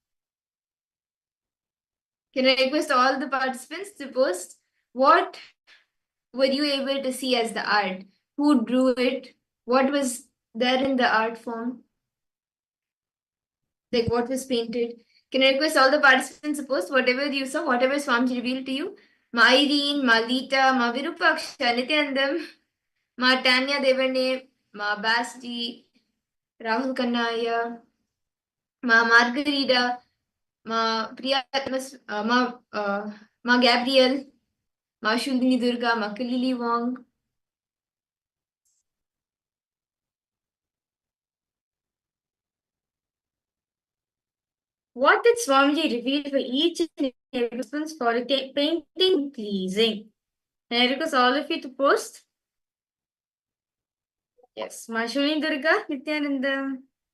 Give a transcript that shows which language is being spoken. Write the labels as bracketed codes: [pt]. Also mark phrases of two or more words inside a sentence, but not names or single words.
[en] Can I request all the participants to post what were you able to see as the art? Who drew it? What was there in the art form? Like what was painted? Can I request all the participants to post whatever you saw, whatever Swamiji revealed to you? Ma Irene, Ma Lita, Ma Virupaksha, Nithyanandam, Ma Tanya Devane, Ma Basti, Rahul Kannaya, Ma Margarita, Ma Priyatmas, Ma Gabriel, Ma Shulini Durga, Ma Kalili Wong. What did Swamiji reveal for each and every person for painting pleasing? Can I request all of you to post? Yes, Mashuni Durga, Nithyananda.